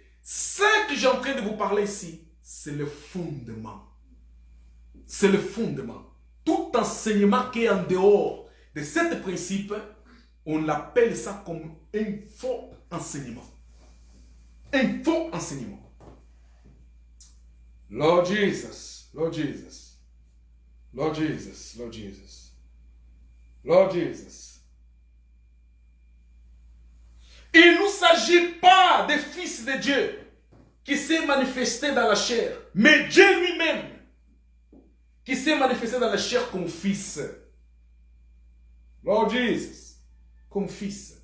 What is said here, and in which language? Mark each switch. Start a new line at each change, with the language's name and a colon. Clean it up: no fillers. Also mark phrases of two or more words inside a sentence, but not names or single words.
French: Ce que j'ai en train de vous parler ici, c'est le fondement. C'est le fondement. Tout enseignement qui est en dehors de ce principe, on l'appelle ça comme un faux enseignement. Un faux enseignement.
English: Lord Jesus, Lord Jesus, Lord Jesus, Lord Jesus, Lord Jesus.
French: Il ne s'agit pas des fils de Dieu qui s'est manifesté dans la chair, mais Dieu lui-même qui s'est manifesté dans la chair comme fils.
English: Lord Jesus,
French: comme fils.